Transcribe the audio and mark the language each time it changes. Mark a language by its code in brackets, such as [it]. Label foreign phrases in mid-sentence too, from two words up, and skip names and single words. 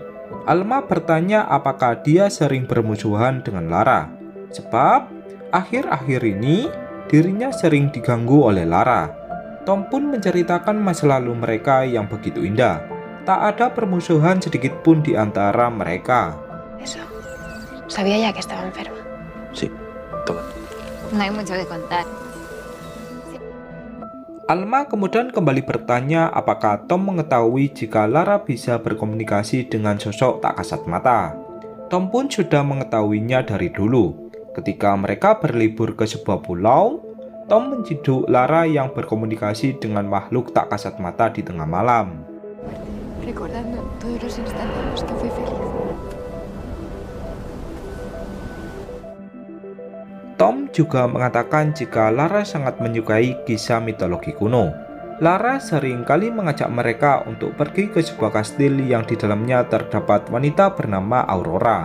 [id] Alma bertanya apakah dia sering bermusuhan dengan Lara, sebab akhir-akhir ini dirinya sering diganggu oleh Lara. Tom pun menceritakan masa lalu mereka yang begitu indah. Tak ada permusuhan sedikit pun di antara mereka. [es] Eso. Sabía ya que estaba enferma. Sí, todo. No hay mucho que contar. [id] Alma kemudian kembali bertanya apakah Tom mengetahui jika Lara bisa berkomunikasi dengan sosok tak kasat mata. Tom pun sudah mengetahuinya dari dulu. Ketika mereka berlibur ke sebuah pulau, Tom menciduk Lara yang berkomunikasi dengan makhluk tak kasat mata di tengah malam. [es] Recordando todos los instantes en los que fui feliz. [id] Tom juga mengatakan jika Lara sangat menyukai kisah mitologi kuno. Lara sering kali mengajak mereka untuk pergi ke sebuah kastil yang di dalamnya terdapat wanita bernama Aurora.